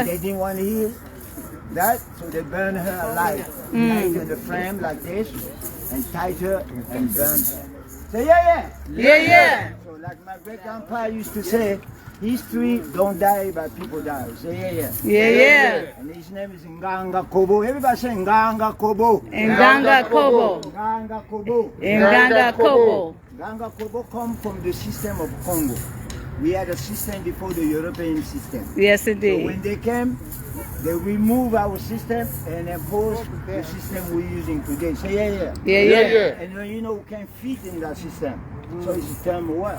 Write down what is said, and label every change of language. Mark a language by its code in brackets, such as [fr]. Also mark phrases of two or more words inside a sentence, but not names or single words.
[en] And they didn't want to hear that, so they burned her alive. Tied her in the frame like this, and tied her and burned her. Say yeah, yeah. Yeah, yeah. So like my great grandpa used to say, history don't die, but people die. Say yeah, yeah. Yeah, yeah. And his name is Nganga Kobo. Everybody say Nganga Kobo. Nganga Kobo. Nganga Kobo. Nganga Kobo. Nganga Kobo come from the system of Congo. We had a system before the European system. Yes, So indeed. when they came, they removed our system and imposed the system we're using today. Say yeah, yeah. Yeah, yeah. And you know we can fit in that system. So it's done well.